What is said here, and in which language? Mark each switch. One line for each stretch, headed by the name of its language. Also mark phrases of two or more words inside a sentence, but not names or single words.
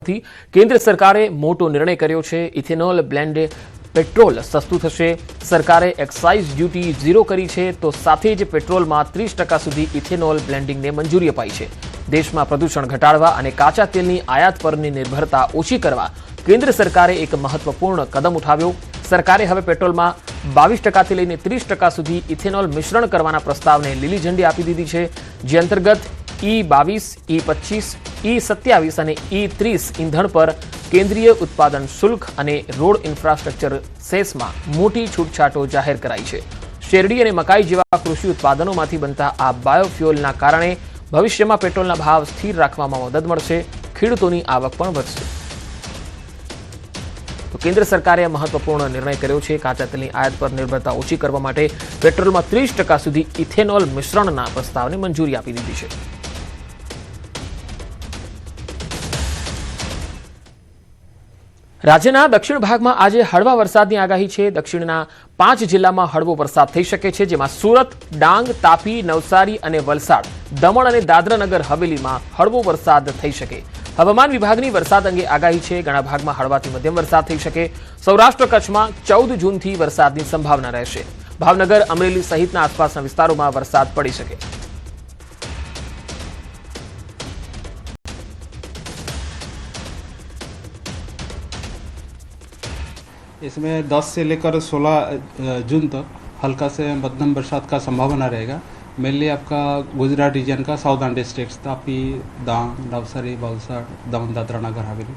Gujarati: કેન્દ્ર સરકારે મોટો નિર્ણય કર્યો છે।
English: ethanol blended
Gujarati: પેટ્રોલ સસ્તું થશે। સરકારે
English: excise duty
Gujarati: 0 કરી છે તો સાથે જ પેટ્રોલમાં 30% સુધી ઇથેનોલ બ્લેન્ડિંગને મંજૂરી અપાઈ છે। દેશમાં પ્રદૂષણ ઘટાડવા અને કાચા તેલની આયાત પરની નિર્ભરતા ઓછી કરવા કેન્દ્ર સરકારે એક મહત્વપૂર્ણ કદમ ઉઠાવ્યો। સરકારે હવે પેટ્રોલમાં 22% થી લઈને 30% સુધી ઇથેનોલ મિશ્રણ કરવાના પ્રસ્તાવને લીલી ઝંડી આપી દીધી છે, જે અંતર્ગત E22, E25, E27 અને E30 ઈંધણ પર કેન્દ્રીય ઉત્પાદન શુલ્ક અને
English: road infrastructure
Gujarati: સેસમાં મોટી છૂટછાટો જાહેર કરાઈ છે। શેરડી અને મકાઈ જેવા કૃષિ ઉત્પાદનોમાંથી બનતા આ બાયોફ્યુઅલના કારણે ભવિષ્યમાં પેટ્રોલના ભાવ સ્થિર રાખવામાં મદદ મળશે, ખેડૂતોની આવક પણ વધશે। તો કેન્દ્ર સરકારે મહત્વપૂર્ણ નિર્ણય કર્યો છે। કાચા તેલની આયાત પર નિર્ભરતા ઓછી કરવા માટે પેટ્રોલમાં 30% સુધી ઇથેનોલ મિશ્રણના પ્રસ્તાવને મંજૂરી આપી દીધી છે। રાજ્યના દક્ષિણ ભાગમાં આજે હળવા વરસાદની આગાહી છે। દક્ષિણના 5 જિલ્લામાં હળવો વરસાદ થઈ શકે છે, જેમાં સૂરત, ડાંગ, તાપી, નવસારી અને વલસાડ, દમણ અને દાદરાનગર હવેલીમાં હળવો વરસાદ થઈ શકે। હવામાન વિભાગની વરસાદ અંગે આગાહી છે। ઘણા ભાગમાં હળવાથી મધ્યમ વરસાદ થઈ શકે। સૌરાષ્ટ્ર કચ્છમાં 14 જૂનથી વરસાદની સંભાવના રહેશે। ભાવનગર, અમરેલી સહિતના આસપાસના વિસ્તારોમાં વરસાદ પડી શકે।
Hindi: इसमें 10 से लेकर 16 जून तक हल्का से मध्यम बरसात का संभावना रहेगा। मेनली आपका गुजरात रीजन का
English: southern districts
Hindi: तापी, डांग, नवसारी, वलसाड, दमन, दादरा नगर हवेली।